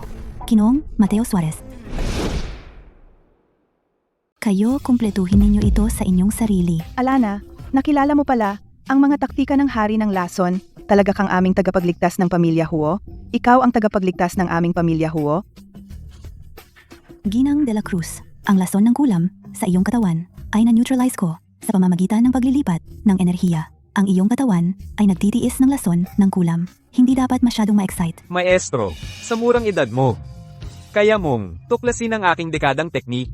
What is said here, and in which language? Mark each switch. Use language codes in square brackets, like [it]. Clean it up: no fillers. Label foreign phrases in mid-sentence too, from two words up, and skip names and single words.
[tl] Kinong Mateo Suarez. Kayo, kumpletuhin ninyo ito sa inyong sarili. Alana, nakilala mo pala ang mga taktika ng hari ng lason. Talaga kang aming tagapagligtas ng pamilya Huo? Ikaw ang tagapagligtas ng aming pamilya Huo? Ginang de la Cruz, ang lason ng kulam sa iyong katawan ay na-neutralize ko sa pamamagitan ng paglilipat ng enerhiya. Ang iyong katawan ay nagtitiis ng lason ng kulam. Hindi dapat masyadong ma-excite. Maestro, sa murang edad mo, kaya mong tuklasin ang aking dekadang teknik.